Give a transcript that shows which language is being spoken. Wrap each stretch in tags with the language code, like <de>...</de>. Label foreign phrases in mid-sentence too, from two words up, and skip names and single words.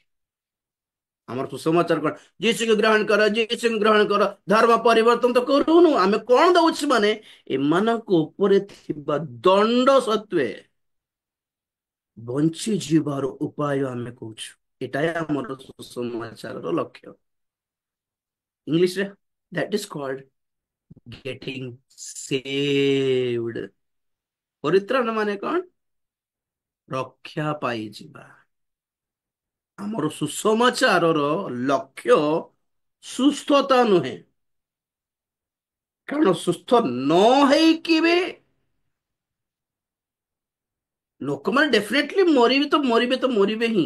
<or>ଆମର ସୁସମାଚାର କଣ, ଯୀଶୁକୁ ଗ୍ରହଣ କର, ଯୀଶୁକୁ ଗ୍ରହଣ କର, ଧର୍ମ ପରିବର୍ତ୍ତନ ତ କରୁନୁ। ଆମେ କଣ ଦଉଛୁ ମାନେ ଏମାନଙ୍କ ଉପରେ ଥିବା ଦଣ୍ଡ ସତ୍ୱେ ବଞ୍ଚି ଯିବାର ଉପାୟ ଆମେ କହୁଛୁ। ଏଟା ଆମର ସୁସମାଚାରର ଲକ୍ଷ୍ୟ। ଇଂଲିଶରେ</or> <en>that is called getting saved।</en> <or>ପରିତ୍ରାଣ ମାନେ କଣ, ରକ୍ଷା ପାଇଯିବା। ଆମର ସୁସମାଚାରର ଲକ୍ଷ୍ୟ ସୁସ୍ଥତା ନୁହେଁ, କାରଣ ସୁସ୍ଥ ନ ହେଇକି ବି ଲୋକମାନେ ଡେଫିନେଟଲି ମରିବେ ତ ମରିବେ ତ ମରିବେ ହିଁ।</or>